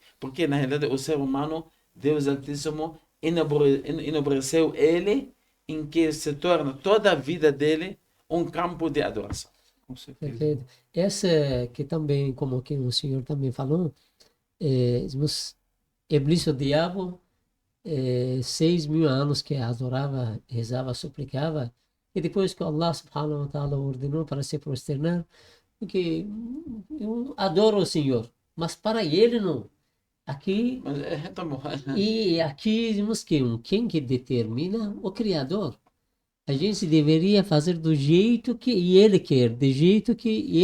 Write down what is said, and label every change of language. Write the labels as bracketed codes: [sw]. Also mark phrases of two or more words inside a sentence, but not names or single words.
[pt] Porque, na realidade, o ser humano, Deus Altíssimo, enobreceu ele, em que se torna toda a vida dele um campo de adoração. Com certeza. Perfeito. Essa que também, como que o senhor também falou, Iblis, o diabo, 6.000 anos que adorava, rezava, suplicava, e depois que Allah [ar] سبحانه وتعالى [pt] ordenou para se prosternar, porque eu adoro o Senhor, mas para ele não. Aqui, e aqui vimos que quem que determina? O Criador. A gente deveria fazer do jeito que ele quer, do jeito que ele já...